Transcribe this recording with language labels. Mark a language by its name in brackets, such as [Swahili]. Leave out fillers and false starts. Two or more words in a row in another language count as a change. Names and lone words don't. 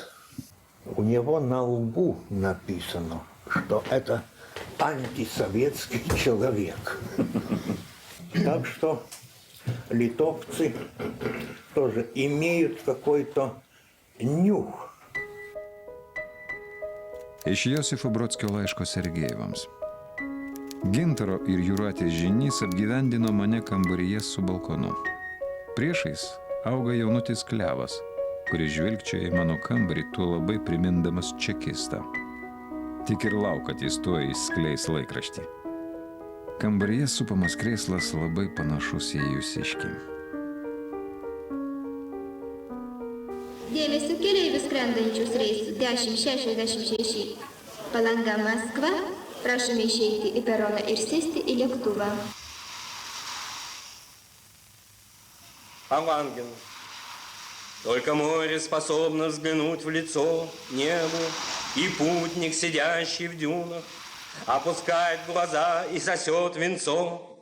[Russian] У него на лбу написано, что это антисоветский человек. Так что литовцы тоже имеют какой-то нюх. [Lithuanian] Iš Josifo Brodskio laiško Sergejevams. Gintaro ir Jūratės Žinys apgyvendino mane kambaryje su balkonu. Priešais auga jaunutis klevas, kuris žvilgčioja į mano kambarį, tuo labai primindamas čekistą. Tik ir lauk, kad jis tuo išskleis laikraštį. Kambaryje supamas krėslas labai panašus į Jūsiškį. Dėmesio keleivius skrendančius reisų 1066. Palanga, Maskva. Prašome išeiti į peroną ir sėsti į lėktuvą. [Russian] Палангин. Только море способно взглянуть в лицо небу, и путник, сидящий в дюнах, опускает глаза и сосет венцо.